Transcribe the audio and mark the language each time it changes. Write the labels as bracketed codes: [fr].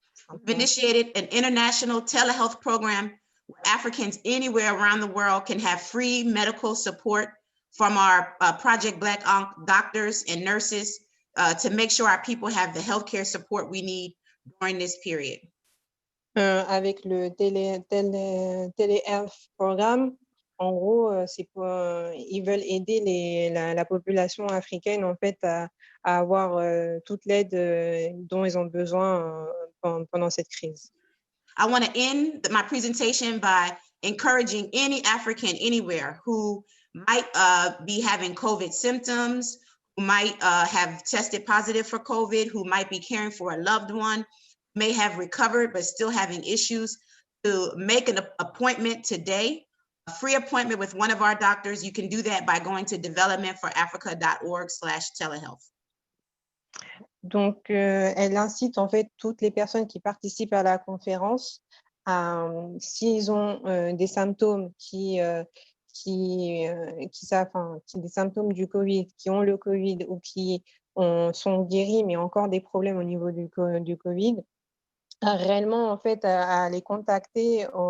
[en] We've initiated an international telehealth program where Africans anywhere around the world can have free medical support from our Project Black Ankh doctors and nurses to make sure our people have the healthcare support we need during this period. [fr] Avec le telehealth programme, en gros, ils veulent aider la population africaine en fait à avoir toute l'aide dont ils ont besoin pendant cette crise. [en] I want to end my presentation by encouraging any African anywhere who might be having COVID symptoms, who might have tested positive for COVID, who might be caring for a loved one, may have recovered but still having issues, to make an appointment today, a free appointment with one of our doctors. You can do that by going to developmentforafrica.org/telehealth. [fr] Donc, elle incite en fait toutes les personnes qui participent à la conférence, s'ils ont des symptômes qui qui des symptômes du Covid, qui ont le Covid ou qui sont guéris, mais encore des problèmes au niveau du Covid, réellement, en fait, à les contacter.